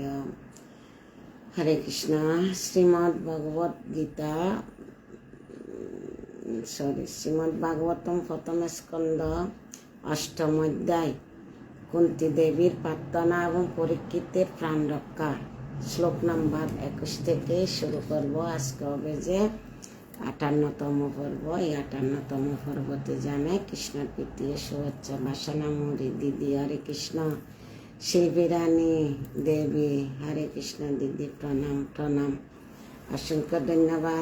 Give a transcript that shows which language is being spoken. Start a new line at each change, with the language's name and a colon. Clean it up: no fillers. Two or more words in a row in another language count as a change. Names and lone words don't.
Bangla: হরে কৃষ্ণ। শ্রীমদ্ ভাগবতম প্রথম স্কন্দ অষ্টম অধ্যায় কুন্তী দেবীর প্রার্থনা এবং পরীক্ষিতের প্রাণ রক্ষা শ্লোক নম্বর 21 থেকে শুরু করব। আজকে হবে যে 58তম পর্ব। এই 58তম পর্বতে জানায় কৃষ্ণের প্রীতি শুভেচ্ছা। বাসনা মুরি দিদি হরে কৃষ্ণ। শিল্পী রানী দেবী হরে কৃষ্ণ। দিদি প্রণাম প্রণাম, অসংখ্য ধন্যবাদ।